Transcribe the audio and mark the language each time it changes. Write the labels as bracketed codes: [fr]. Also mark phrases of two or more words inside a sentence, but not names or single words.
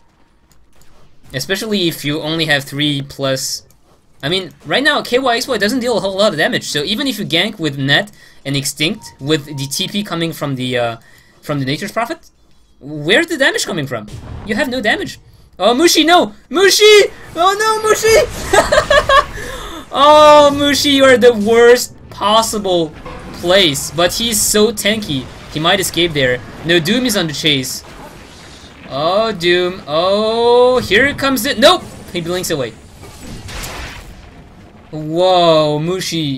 [en] Especially if you only have 3+. I mean, right now KYXY doesn't deal a whole lot of damage, so even if you gank with Net and Extinct with the TP coming from the Nature's Prophet, where's the damage coming from? You have no damage. Oh, Mushi, no! Mushi! Oh no, Mushi! Oh, Mushi, you are the worst possible place, but he's so tanky. He might escape there. No, Doom is on the chase. Oh, Doom. Oh, here comes it. Nope! He blinks away. Whoa, Mushi.